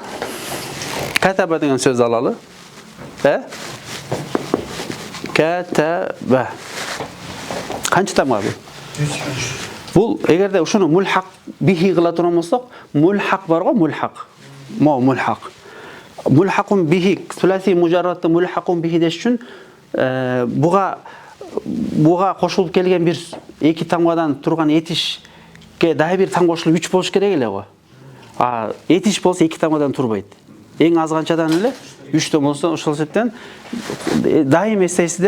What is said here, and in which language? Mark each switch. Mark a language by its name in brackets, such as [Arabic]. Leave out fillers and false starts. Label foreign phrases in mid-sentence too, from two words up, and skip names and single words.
[Kyrgyz] Катаба деген сөз алалы. Катаба. Канча тамга бул? Бул эгерде ушуну [Arabic] ملحق به [Kyrgyz] кыла турган болсок, мулхак барго, мулхак. Мулхак. [Arabic] ملحق به, ثلاثي مجرد ملحق به [Kyrgyz] деш үчүн буга кошулуп келген бир эки тамгадан турган этишке дагы бир тамга кошулуп 3 болуш керек эле го. Этиш болсо эки тамгадан турбайт. Эң аз канчадан эле 3төн болсо, ошол себептен дайым эстейсиздер.